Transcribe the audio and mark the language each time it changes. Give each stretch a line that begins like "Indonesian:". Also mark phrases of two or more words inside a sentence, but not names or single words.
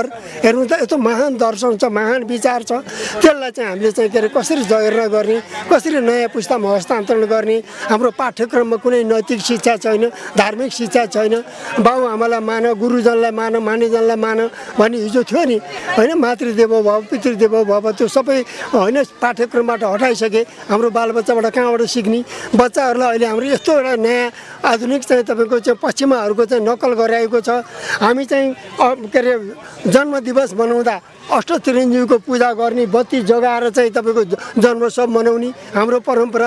Nepali: हेर्नु त यस्तो महान दर्शन छ, महान विचार छ, त्यसलाई चाहिँ हामीले चाहिँ के अरे कसरी जगेर्ना गर्ने, कसरी नयाँ पुस्तामा हस्तान्तरण गर्ने। हाम्रो पाठ्यक्रममा कुनै नैतिक शिक्षा छैन, धार्मिक शिक्षा छैन। बाउ आमालाई मान, गुरुजनलाई मान, मानिजनलाई मान भन्ने हिजो थियो नि होइन,
Sanskrit: मातृदेवो भव पितृदेवो भव,
Nepali: त्यो सबै होइन पाठ्यक्रमबाट हटाइसके। हाम्रो बालबच्चाबाट कहाँबाट सिक्ने? बच्चाहरूलाई अहिले हाम्रो यस्तो एउटा नयाँ आधुनिक चाहिँ तपाईँको चाहिँ पश्चिमाहरूको चाहिँ नकल गराएको छ। हामी चाहिँ के अरे जन्मदिवस मनाउँदा अष्टचिरञ्जीवको पूजा गर्ने, बत्ती जगाएर चाहिँ तपाईँको जन्मोत्सव मनाउने हाम्रो परम्परा।